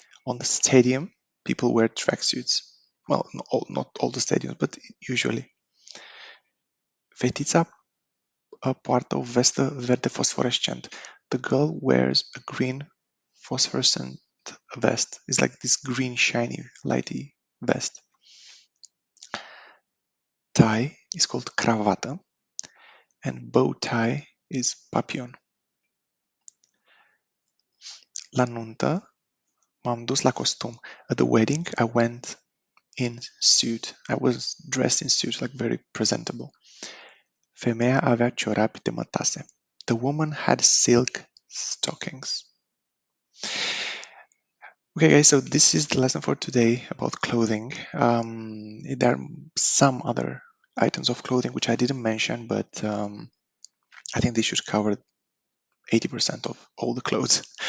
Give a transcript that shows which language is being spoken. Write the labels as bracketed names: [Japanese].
[English] On the stadium, people wear tracksuits. Well, not all the stadiums, but usually. [Romanian] Fetița poartă o vestă verde fosforescent. [English] The girl wears a green phosphorescent vest. It's like this green shiny lighty vest. Tie is called cravată and bow tie is papillon. [Romanian] La nuntă m-am dus la costum. [English] At the wedding I went in suit. I was dressed in suit, like very presentable. [Romanian] Femeia avea ciorapi de mătase. [English] The woman had silk stockings. Okay, guys, so this is the lesson for today about clothing. There are some other items of clothing which I didn't mention, but I think they should cover 80% of all the clothes.